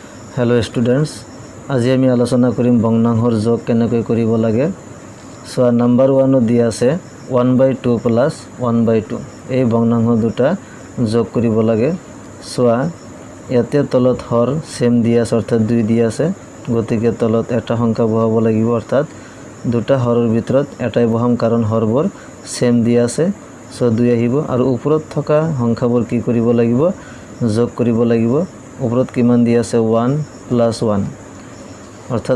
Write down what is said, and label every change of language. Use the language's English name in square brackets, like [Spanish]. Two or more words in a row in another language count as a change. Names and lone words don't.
[English] hello students [Assamese] আজি আমি আলোচনা কৰিম ভগ্নাংশৰ যোগ केनेকৈ কৰিব লাগে [English] so number [Assamese] 1 দিয়া আছে 1/2 প্লাস 1/2 এই ভগ্নাংশ দুটা যোগ কৰিব লাগে সো ইয়াতে তলত হর সেম দিয়া আছে অর্থাৎ 2 দিয়া আছে গতিকে তলত এটা সংখ্যা বহাব লাগিব অর্থাৎ দুটা হৰৰ ভিতৰত এটাই বহাম কাৰণ হৰবোৰ সেম দিয়া আছে সো 2 আহিব আৰু ওপৰত থকা সংখ্যাবোৰ কি কৰিব লাগিব যোগ কৰিব লাগিব ওপৰত কিমান দিয়া আছে 1 + 1 অর্থাৎ